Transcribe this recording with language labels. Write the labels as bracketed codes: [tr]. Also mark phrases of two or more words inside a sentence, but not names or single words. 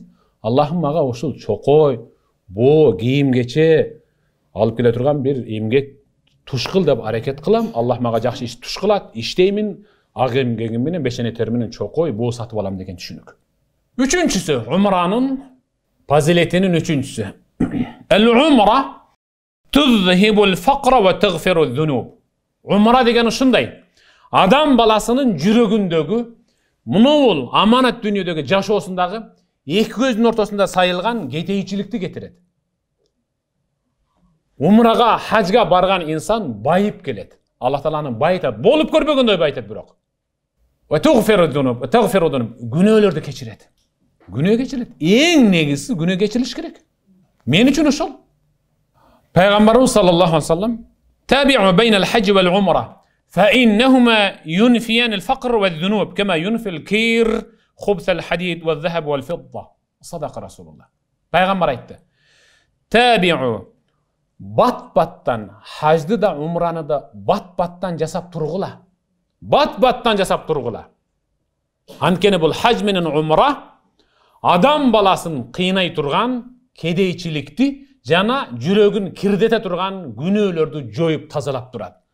[ky] Аллахым мага ушул чокой, боо, кийим-кече алып келе турган бир эмгек туш кыл деп аракет кылам. Аллах мага жакшы иш туш кылат, иштеймин, ак эмгегим менен, бешене тер менен чокой, боо сатып алам деген түшүнүк. Үчүнчүсү, умранын фазилетинин үчүнчүсү. [ar] العمرة تذهب الفقر وتغفر الذنوب. [ky] Umra деген ушундай. Адам баласынын жүрөгүндөгү, мунул аманат дүйнөдөгү жашоосундагы эки көздүн ортосунда сайылган кетейчиликти кетирет. Умрага, хажга барган инсан байып келет. Аллах Тааланын байытат, болуп көрбөгөндөй байытат бирок. [ar] وتغفر الذنوب, [ky] күнөөлөрдү кечирет. Күнөө кечирет. Эң негизгиси күнөө кечирилиш керек. Мен үчүн ошол. Пайгамбарыбыз [ar] صلى الله عليه وسلم تابعوا بين الحج والعمرة فإنهما ينفيان الفقر والذنوب كما ينفي الكير خبث الحديد والذهب والفضة. صدق رسول الله. [ky] Пайгамбар айтты. Таби'у бат-баттан хажды да умраны да бат-баттан жасап тургула. Бат-баттан жасап тургула. Анткени бул хаж менен умра адам баласын кыйнай турган кедейчиликти жана жүрөгүн кирдете турган күнөөлөрдү жоюп тазалап турат.